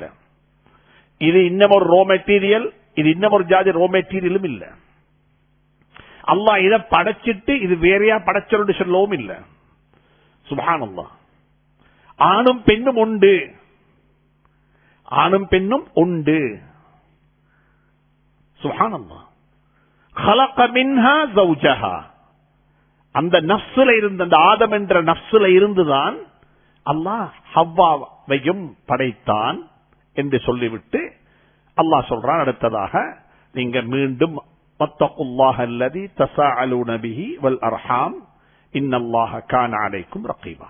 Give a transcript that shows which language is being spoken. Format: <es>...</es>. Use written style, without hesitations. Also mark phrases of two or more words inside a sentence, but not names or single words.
<ta>இது இன்னும் ஒரு</ta> <en>raw material,</en> <ta>இது இன்னும் ஒரு ஜாதி</ta> <en>raw material</en> <ta>இல்ல. அல்லாஹ் இதை படைச்சிட்டு இது வேறையா படைச்சொன்று சொல்லவும் இல்ல. சுப்ஹானல்லாஹ். ஆணும் பெண்ணும் உண்டு, ஆணும் பெண்ணும் உண்டு. சுப்ஹானல்லாஹ்.</ta> <ar>خلق منها زوجها.</ar> <ta>அந்த நஃப்ஸ்ல இருந்த, அந்த ஆதம் என்ற நஃப்ஸ்ல இருந்துதான் அல்லாஹ் ஹவ்வாவையும் படைத்தான் என்று சொல்லிவிட்டு அல்லாஹ் சொல்றான் அடுத்ததாக, நீங்க மீண்டும்</ta> <ar>واتقوا الله الذي تساءلون به والأرحام إن الله كان عليكم رقيبا.</ar>